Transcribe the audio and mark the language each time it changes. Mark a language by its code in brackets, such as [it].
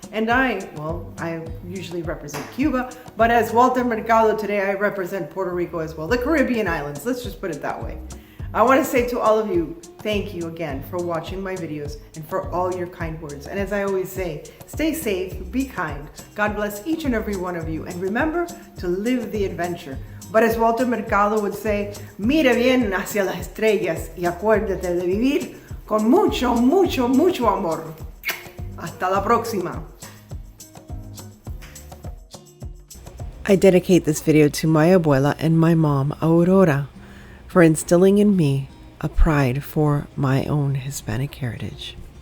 [en] And I usually represent Cuba, but as Walter Mercado today, I represent Puerto Rico as well, the Caribbean islands. Let's just put it that way. I want to say to all of you, thank you again for watching my videos and for all your kind words. And as I always say, stay safe, be kind. God bless each and every one of you. And remember to live the adventure. But as Walter Mercado would say, [es] mire bien hacia las estrellas y acuérdate de vivir con mucho, mucho, mucho amor. Hasta la próxima. [en] I dedicate this video to my abuela and my mom, Aurora, for instilling in me a pride for my own Hispanic heritage.